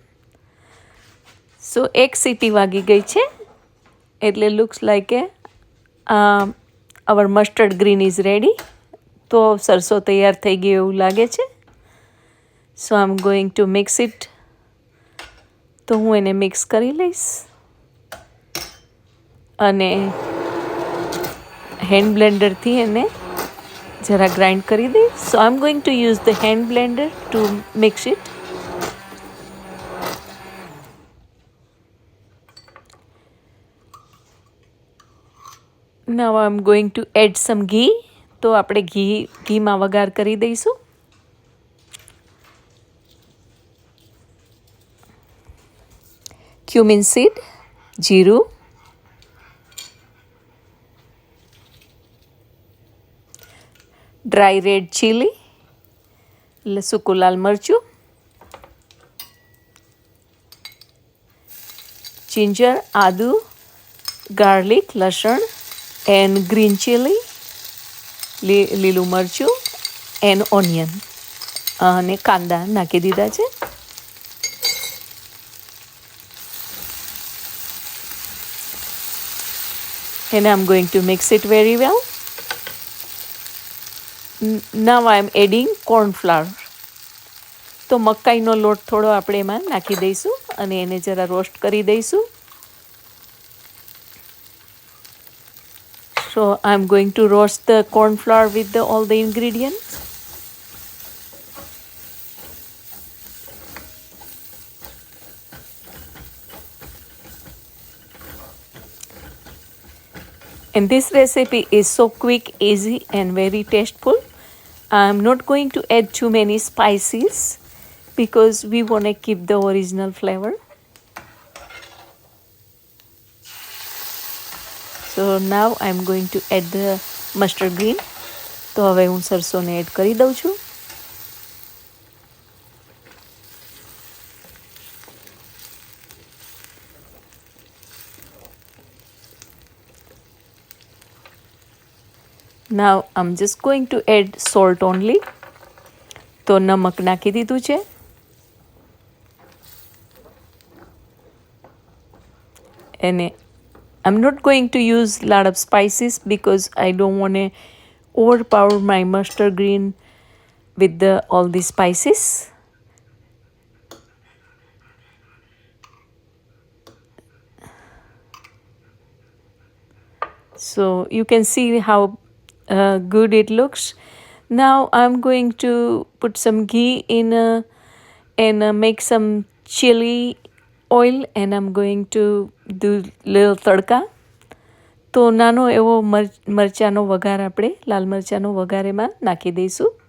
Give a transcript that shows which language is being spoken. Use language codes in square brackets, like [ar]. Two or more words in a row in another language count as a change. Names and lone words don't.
[en] So [gu] એક સીટી વાગી ગઈ છે એટલે [en] looks like our mustard green is ready. [gu] તો સરસો તૈયાર થઈ ગયું એવું લાગે છે. [en] So I'm going to mix it. [gu] તો હું એને મિક્સ કરી લઈશ અને હેન્ડ બ્લેન્ડરથી એને જરા ગ્રાઇન્ડ કરી દઈશ. [en] So I'm going to use the hand blender to mix it. Now I'm going to add some ghee. [gu] તો આપણે ઘીમાં વઘાર કરી દઈશું. [en] cumin seed, [gu] જીરું, [en] dry red chili [gu] એટલે સૂકું લાલ મરચું, [en] જિંજર, આદુ, ગાર્લિક, લસણ and green chili, [gu] લીલું મરચું [en] and onion [gu] અને કાંદા નાખી દીધા છે. [en] And I'm going to mix it very well. Now I'm adding corn flour. [gu] તો મકાઈનો લોટ થોડો આપણે એમાં નાખી દઈશું અને એને જરા રોસ્ટ કરી દઈશું. [en] So I'm going to roast the corn flour with all the ingredients. And this recipe is so quick, easy and very tasteful. I'm not going to add too many spices because we want to keep the original flavor. So now I'm going to add the mustard green. [gu] તો હવે હું સરસોને એડ કરી દઉં છું. [en] Now I'm just going to add salt only. [gu] તો નમક નાખી દીધું છે. [en] અને I'm not going to use a lot of spices because I don't want to overpower my mustard green with all the spices. So you can see how good it looks. Now I'm going to put some ghee in and make some chili oil and I'm going to do little તડકા. [gu] તો નાનો એવો મરચાંનો વઘાર આપણે લાલ મરચાંનો વઘાર એમાં નાખી દઈશું.